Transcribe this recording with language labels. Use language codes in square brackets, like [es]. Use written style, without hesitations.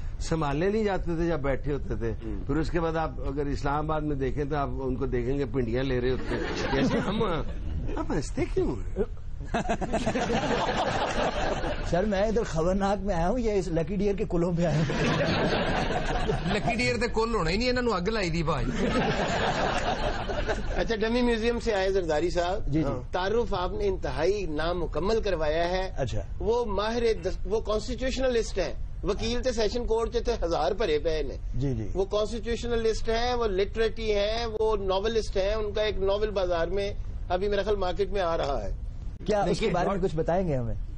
[ur] سنبھالنے نہیں جاتے تھے جب بیٹھے ہوتے تھے. پھر اس کے بعد آپ اگر اسلام آباد میں دیکھیں تو آپ ان کو دیکھیں گے پنڈیاں لے رہے ہوتے ہیں جیسے ہم آپ ہنستے کیوں ہیں. سر میں ادھر خبرناک میں آیا ہوں یہ اس لکی ڈیئر کے کلوں پہ آیا ہوں. [pa] لکی ڈیئر تے کل ہونا ہی نہیں انہوں اگ لائی دی بھائی. [ur] اچھا ڈمی میوزیم سے آئے زرداری صاحب. تعارف آپ نے انتہائی نامکمل کروایا ہے. اچھا وہ ماہر وہ کانسٹیٹیوشنلسٹ ہے. [pa] وکیل تے سیشن کورٹ تے 1000 بھرے پے نے. [ur] جی وہ کانسٹیٹیوشنلسٹ ہیں وہ لٹریٹی ہیں وہ ناولسٹ ہیں. ان کا ایک ناول بازار میں ابھی میرا خیال مارکیٹ میں آ رہا ہے. کیا اس کے بارے میں کچھ بتائیں گے ہمیں؟